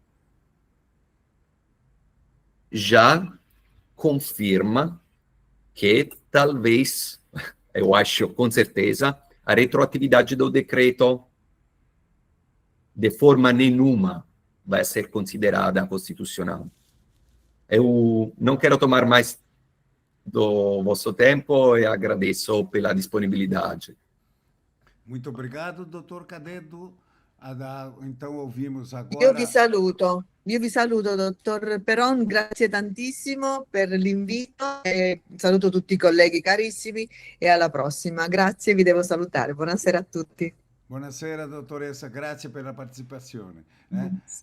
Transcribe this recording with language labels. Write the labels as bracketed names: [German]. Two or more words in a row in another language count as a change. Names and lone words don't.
[Portuguese] já confirma que talvez, eu acho com certeza, a retroatividade do decreto de forma nenhuma vai ser considerada constitucional. Eu não quero tomar mais do vosso tempo e agradeço pela disponibilidade. Muito obrigado, doutor Cadedo. Então ouvimos [Italian] Io [Portuguese] agora... [Italian] vi saluto, dottor Peron, grazie tantissimo per l'invito e saluto tutti i colleghi carissimi e alla prossima. Grazie, vi devo salutare. Buonasera a tutti. Buonasera dottoressa, grazie per la partecipazione. Sì.